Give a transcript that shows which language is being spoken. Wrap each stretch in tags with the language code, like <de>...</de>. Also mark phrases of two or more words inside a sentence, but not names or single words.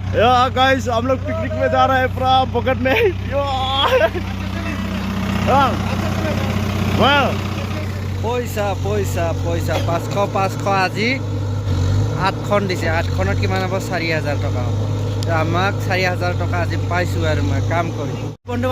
<hi>या गाइस हम लोग पिकनिक में जा रहे हैं पूरा पकड़ में</hi> <as>পইচা পইচা পইচা 500 আজি 8খন দিছে 8খনত কিমান হ'ব 4000 টকা হ'ব আমাক 4000 টকা আজি পাইছোঁ আৰু মই কাম কৰি বন্ধু</as>